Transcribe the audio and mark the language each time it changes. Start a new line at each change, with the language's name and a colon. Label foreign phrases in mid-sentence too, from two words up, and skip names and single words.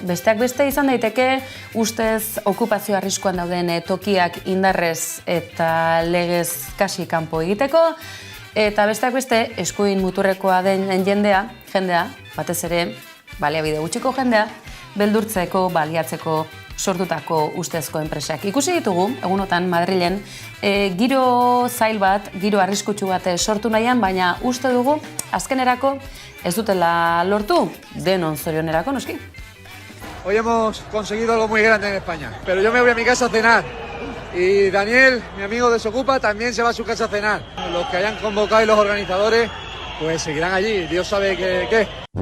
Basque: Besteak beste izan daiteke ustez okupazio arriskuan dauden tokiak indarrez eta legez kasi kanpo egiteko, eta besteak beste eskuin muturrekoa den jendea, batez ere baliabide gutxiko jendea, beldurtzeko, baliatzeko sortutako ustezko enpresak. Ikusi ditugu, egunotan Madrilen, giro zail bat, giro arriskutsu bat sortu nahian, baina uste dugu, azkenerako ez dutela lortu, denon zorionerako noski.
Spanish: Hoy hemos conseguido algo muy grande en España, pero yo me voy a mi casa a cenar. Y Daniel, mi amigo de Socupa, también se va a su casa a cenar. Los que hayan convocado y los organizadores, pues seguirán allí, Dios sabe qué.